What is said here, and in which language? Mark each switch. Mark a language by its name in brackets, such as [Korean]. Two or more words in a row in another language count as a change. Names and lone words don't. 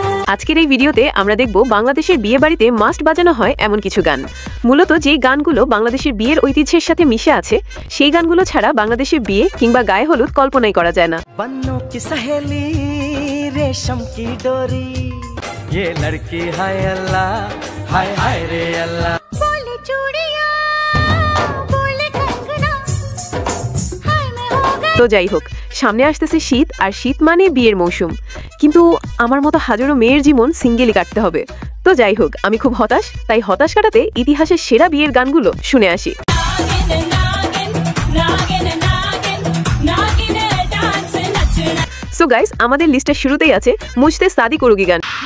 [Bangla] আজকের এই ভিডিওতে আমরা দেখব বাংলাদেশের বিয়ে বাড়িতে মাস্ট বাজানো হয় এমন কিছু গান। মূলত যেই গানগুলো বাংলাদেশের বিয়ের ঐতিহ্যের সাথে মিশে আছে সেই গানগুলো ছাড়া বাংলাদেশের বিয়ে কিংবা গায়ে হলুদ কল্পনাই করা যায় না। [Hindi] बन्नो की सहेली रेशम की डोरी ये लड़की हाय अल्लाह हाय हाय रे अल्लाह बोले चूड़ियां बोले कंगना हाय मैं हो गई। [Bangla] তো যাই হোক, সামনে আসতেছে শীত, আর শীত মানে বিয়ের মৌসুম। কিন্তু আমার মতো হাজারো মেয়ের জীবন সিঙ্গেলই কাটতে হবে। তো যাই হোক, আমি খুব হতাশ, তাই হতাশ কাটাতে ইতিহাসের সেরা বিয়ের গানগুলো শুনে আসি। [English] so guys, [Bangla] আমাদের লিস্টের শুরুতেই আছে মুঝসে শাদি করোগি গান।